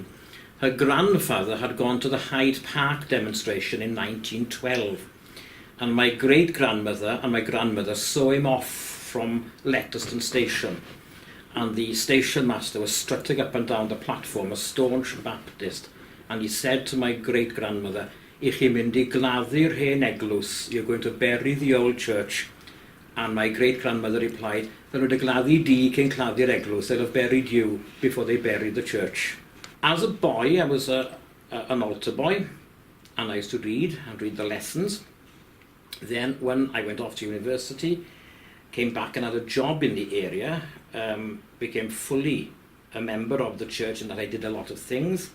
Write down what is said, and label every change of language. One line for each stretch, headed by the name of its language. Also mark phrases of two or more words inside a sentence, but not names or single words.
English: Her grandfather had gone to the Hyde Park demonstration in 1912, and my great-grandmother and my grandmother saw him off from Letterston Station, and the station master was strutting up and down the platform, a staunch Baptist, and he said to my great-grandmother,
Welsh: "Ich chi'n mynd I gladdu'r hen eglwys,
English: you're going to bury the old church." And my great-grandmother replied, "They're going to
Welsh: gladdu di cyn gladdu'r eglwys,
English: they'll have buried you before they buried the church." As a boy, I was an altar boy, and I used to read the lessons. Then when I went off to university, came back and had a job in the area, became fully a member of the church, and that I did a lot of things.